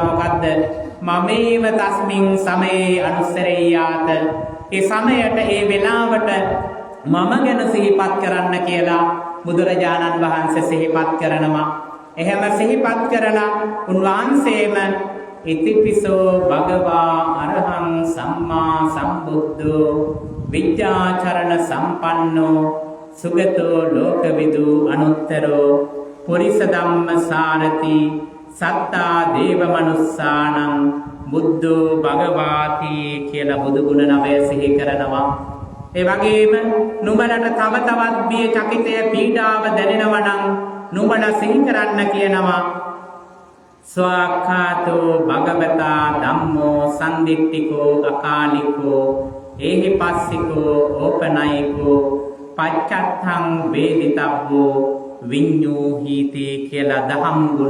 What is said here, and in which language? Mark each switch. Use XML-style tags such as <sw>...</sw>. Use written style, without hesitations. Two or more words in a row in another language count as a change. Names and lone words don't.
<pi>මොකද්ද? මමේව තස්මින් සමයේ අනුස්සරේයාත.</pi> <si>ඒ සමයට, ඒ වෙලාවට මම ගැන සිහිපත් කරන්න කියලා බුදුරජාණන් වහන්සේ සිහිපත් කරනවා. එහෙම සිහිපත් කරලා උන්වහන්සේම</si> <pi>ඉතිපිසෝ භගවා අරහං සම්මා සම්බුද්ධෝ විද්‍යාචරණ සම්පන්නෝ සුගතෝ ලෝකවිදු අනුත්තරෝ පුරිස ධම්ම සාරති සත්තා දේව මනුස්සානං බුද්ධෝ භගවාති</pi> <si>කියලා බුදු ගුණ නවය සිහි කරනවා. ඒ වගේම නුඹලට තව තවත් බිය, චකිතය, පීඩාව දැනෙනවා නම් නුඹලා සිහි කරන්න කියනවා.</si> <pi>ස්වාක්ඛාතෝ භගවතා ධම්මෝ සම්දිට්ඨිකෝ අකාලිකෝ ඒහිපස්සිකෝ ඕපනයිකෝ පච්චත්තං වේදිතබ්බෝ විඤ්ඤූහීති</pi> <si>කියලා දහම් ගුණ.</si>